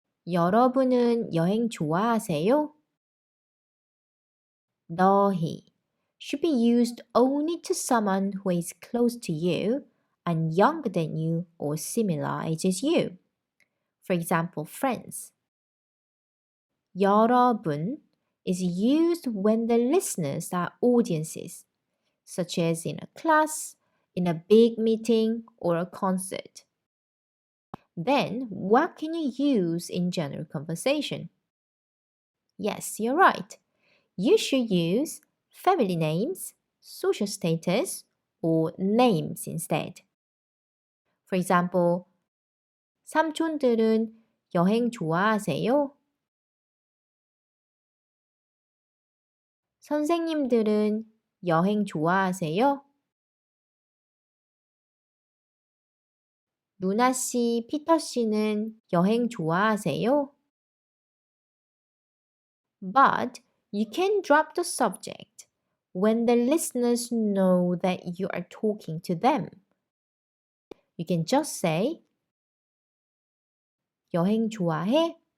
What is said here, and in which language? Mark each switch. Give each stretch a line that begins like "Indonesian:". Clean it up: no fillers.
Korean: 여러분은 여행 좋아하세요?
English: 너희 should be used only to someone who is close to you and younger than you or similar age as you. For example, friends. 여러분 is used when the listeners are audiences, such as in a class, in a big meeting, or a concert. Then, what can you use in general conversation? Yes, you're right. You should use family names, social status, or names instead. For example,
Korean: 삼촌들은 여행 좋아하세요? 선생님들은 여행 좋아하세요? 루나 씨, 피터 씨는 여행 좋아하세요?
English: But you can drop the subject when the listeners know that you are talking to them. You can just say,
Korean: 여행 좋아해?